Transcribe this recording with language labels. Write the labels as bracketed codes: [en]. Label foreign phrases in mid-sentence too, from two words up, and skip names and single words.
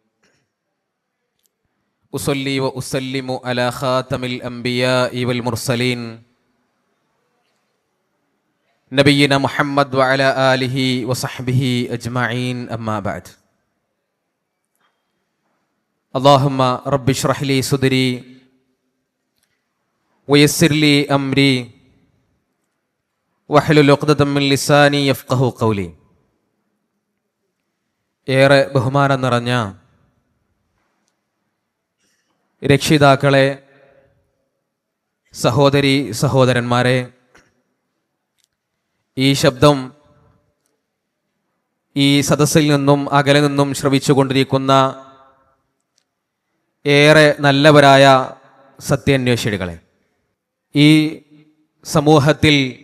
[ar] أصلي وأسلم على خاتم الأنبياء والمرسلين نبينا محمد وعلى آله وصحبه أجمعين. أما بعد. اللهم رب اشرح لي صدري ويسر لي أمري واحلل عقدة من لساني يفقهوا قولي. [ml] ഏറെ ബഹുമാനം നിറഞ്ഞ രക്ഷിതാക്കളെ, സഹോദരി സഹോദരന്മാരെ, ഈ ശബ്ദം ഈ സദസ്സിൽ നിന്നും അകലെ നിന്നും ശ്രവിച്ചുകൊണ്ടിരിക്കുന്ന ഏറെ നല്ലവരായ സത്യാന്വേഷികളെ, ഈ സമൂഹത്തിൽ